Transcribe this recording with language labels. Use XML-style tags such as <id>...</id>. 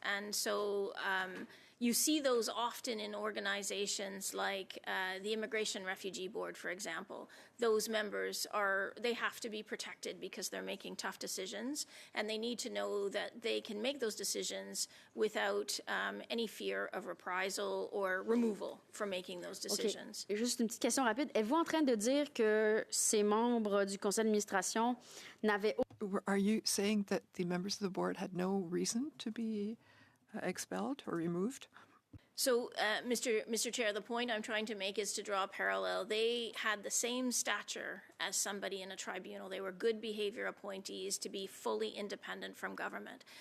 <en>And so you see those often in organizations like the Immigration Refugee Board, for example. Those members they have to be protected because they're making tough decisions, and they need to know that they can make those decisions without any fear of reprisal or removal from making those decisions. Okay.</en> <fr>Juste une petite question rapide. Êtes-vous en train de dire que ces membres du conseil d'administration n'avaient...</fr> <en>Are you saying that the members of the board had no reason to be expelled or removed? So, Mr. Chair, the point I'm trying to make is to draw a parallel. They had the same stature as somebody in a tribunal. They were good behavior appointees to be fully independent from government.</en>